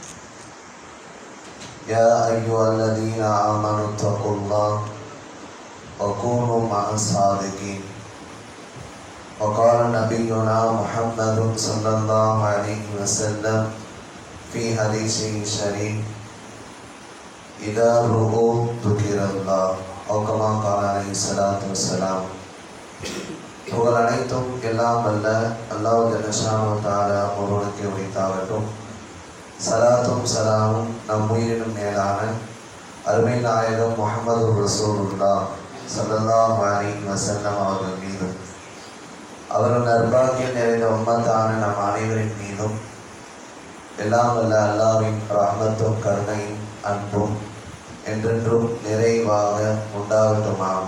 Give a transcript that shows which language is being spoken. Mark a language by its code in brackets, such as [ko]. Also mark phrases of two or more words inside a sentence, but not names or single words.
[ar] يا أيها الذين آمنوا اتقوا الله وكونوا مع الصادقين. وقال نبينا محمد صلى الله عليه وسلم في حديثه الشريف إذا رؤوا ذكر الله أو كما قال عليه الصلاة والسلام. [ta] புகழ் அனைத்தும் எல்லாம் வல்ல அல்லாஹ் [ar] جل شأنه تعالى [ta] ஒருவனுக்கு உரித்தாகட்டும். சலாத்தும் சலாமும் நம் உயிரினும் மேலான அருமை நாயகம் முஹம்மது [ar] رسول الله صلى الله عليه وسلم [ta] அவர்கள் மீதும் அவர்கள் நற்பாக்கியம் நிறைந்த உம்மத்தான நம் அனைவரின் மீதும் எல்லாம் வல்ல அல்லாஹ்வின் ரஹ்மத்தும் கருணையும் அன்பும் என்றென்றும் நிறைவாக உண்டாகட்டுமாக.